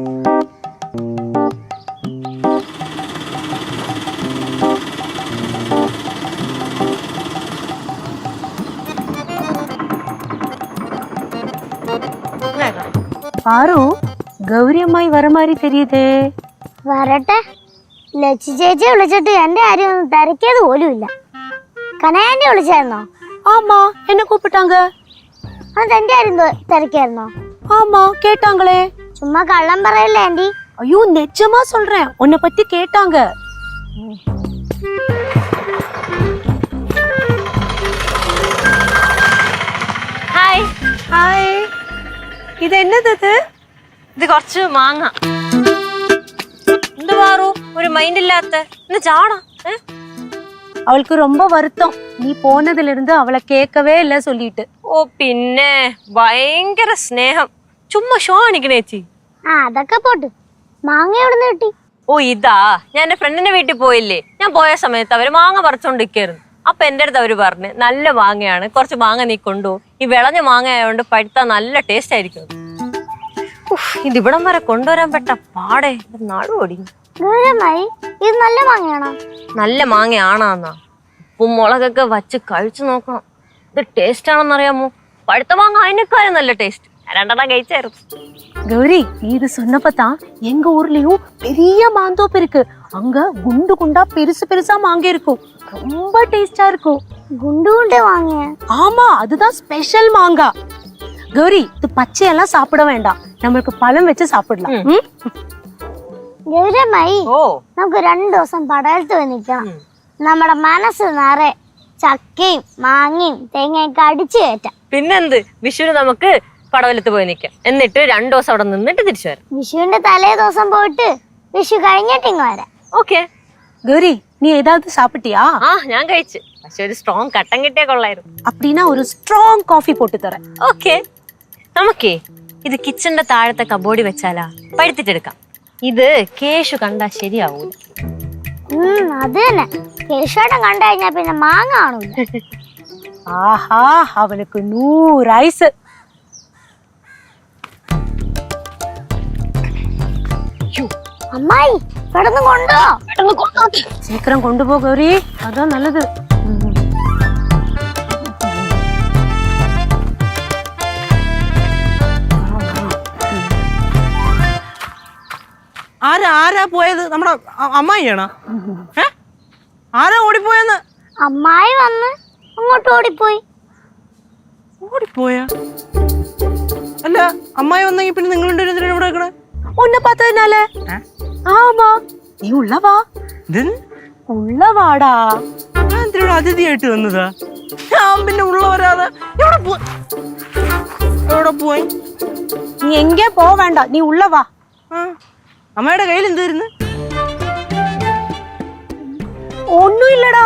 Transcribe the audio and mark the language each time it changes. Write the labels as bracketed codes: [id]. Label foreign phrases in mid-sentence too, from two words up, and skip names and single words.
[ml] പാറു, ഗൗരി അമ്മായി വര മാതിരി தெரியுதே. വരട്ടെ. ലച്ചി ചേച്ചി വിളിച്ചിട്ട് എന്റെ കാര്യം ഒന്നും തിരക്കിയത് പോലും ഇല്ല. കനയാന്റി വിളിച്ചായിരുന്നോ? [ta] ஆமா, என்ன கூப்பிட்டாங்க? [ml] അത് എന്റെ കാര്യം തിരക്കായിരുന്നോ? [ta] ஆமா, கேட்டாங்களே. [ml] ചുമ്മാ കള്ളം പറയല്ലേ ആന്റി. [ta] ஐயோ, நிஜமா சொல்றேன், உன்னை பத்தி கேட்டாங்க. [ml] ഹായ്. ഹായ്. ഇത് എന്നത്? ഇത് കുറച്ച് മാങ്ങ. എന്ത് പാറു ഒരു മൈൻഡ് ഇല്ലാത്ത ചാടാ? [ta] അവൾക്ക് ரொம்ப வருத்தம், [ml] നീ പോന്നതിലിരുന്ന് അവളെ കേക്കവേ ഇല്ല சொல்லிட்டு. ഓ പിന്നെ ഭയങ്കര സ്നേഹം. ചുമ്മാ ഷോ കാണിക്കണേ ചേച്ചി. അതൊക്കെ പോട്ട്. മാങ്ങ എവിടുന്ന് കിട്ടി? ഓ ഇതാ, ഞാൻ എന്റെ ഫ്രണ്ടിന്റെ വീട്ടിൽ പോയില്ലേ, ഞാൻ പോയ സമയത്ത് അവര് മാങ്ങ പറിച്ചോണ്ടിരിക്കായിരുന്നു. അപ്പൊ എന്റെ അടുത്ത് അവര് പറഞ്ഞു നല്ല മാങ്ങയാണ്, കുറച്ച് മാങ്ങ നീ കൊണ്ടുപോ, ഈ വിളഞ്ഞ മാങ്ങ ആയതുകൊണ്ട് പഴുത്താ നല്ല ടേസ്റ്റ് ആയിരിക്കും. ഇതിവിടം വരെ കൊണ്ടുവരാൻ പെട്ട പാടെ നാട് ഓടിഞ്ഞു. ഇത് നല്ല മാങ്ങയാണോ? നല്ല മാങ്ങയാണാന്നാ. ഉപ്പും മുളകൊക്കെ വച്ച് കഴിച്ചു നോക്കണം. ഇത് ടേസ്റ്റ് ആണെന്നറിയാമോ? പഴുത്ത മാങ്ങ അതിനേക്കാളും നല്ല ടേസ്റ്റ്. രണ്ടെണ്ണം കഴിച്ചായിരുന്നു. [ta] கௌரி, நீ இது சொன்னப்பதான் எங்க ஊர்லயும் பெரிய மாந்தோப்பு இருக்கு. அங்க குண்டு குண்டா பெருசு பெருசா மாங்க இருக்கும், ரொம்ப டேஸ்டா இருக்கும். குண்டு குண்டு மாங்க? ஆமா, அதுதான் ஸ்பெஷல் மாங்கா. கௌரி, இது பச்சையெல்லாம் சாப்பிட வேண்டாம், நம்மளுக்கு பழம் வச்சு சாப்பிடலாம். [ml] ഗൗരമായി, നമുക്ക് 2 ദിവസം പടയലത്ത് പോയി നിൽക്കണം. നമ്മുടെ മനസ്സ് നിറയെ ചക്കയും മാങ്ങയും തേങ്ങയൊക്കെ അടിച്ചു കയറ്റാം. പിന്നെന്ത്, വിഷുവിന് നമുക്ക് പടവലത്ത് പോയി നിൽക്കാം. എന്നിട്ട് 2 ദിവസം അവിടെ നിന്നിട്ട് തിരിച്ചു വരാം. വിഷുവിന്റെ തലേ ദിവസം പോയിട്ട് വിഷു കഴിഞ്ഞിട്ട് ഇങ്ങ് വരാം. ഓക്കെ. [ta] கௌரி, நீ ஏதாவது சாப்பிட்டியா? [ml] ഞാൻ കഴിച്ചു. പക്ഷെ ഒരു സ്ട്രോങ് കട്ടൻ കിട്ടിയ കൊള്ളായിരുന്നു. [ta] அப்படின்னா ஒரு ஸ்ட்ராங் காஃபி போட்டு தரேன். [ml] ഓക്കെ. നമുക്കേ ഇത് കിച്ചന്റെ താഴത്തെ കബോർഡിൽ വെച്ചാലാ, പഴുത്തിട്ടെടുക്കാം. ഇത് കേശു കണ്ടാ ശരിയാവൂല. അത് തന്നെ, കേശുവേട്ടൻ കണ്ടു കഴിഞ്ഞാ പിന്നെ മാങ്ങ കാണൂല. ആഹാ, അവനക്ക് 100 ആയുസ്. അമ്മായി, പെട്ടെന്ന് കൊണ്ടോ. [ta] சீக்கிரம் கொண்டு போ கௌரி, அதான் நல்லது. [ml] ആരാ പോയത്? നമ്മുടെ അമ്മായിയാണോ? ആരാ ഓടിപ്പോയെന്ന്? അമ്മായി വന്ന് അങ്ങോട്ട് ഓടിപ്പോയി. ഓടിപ്പോയാ? അല്ല, അമ്മായി വന്നെങ്കിൽ പിന്നെ നിങ്ങൾ രണ്ടുപേരും ഇവിടെ നിൽക്കണേ? [ta] உன்னை பார்த்ததுனால. ஆமா, நீ உள்ள வா. [ml] ഉള്ള വാടാ. ഞാൻ എന്തിനാ അതിഥിയായിട്ട് വന്നതാ? ഞാൻ പിന്നെ ഉള്ള വരാതെ എവിടെ പോയി? നീ എങ്കേ പോവേണ്ട, നീ ഉള്ള വാ. അമ്മയുടെ കയ്യിൽ എന്തായിരുന്നു? ഒന്നും ഇല്ലടാ.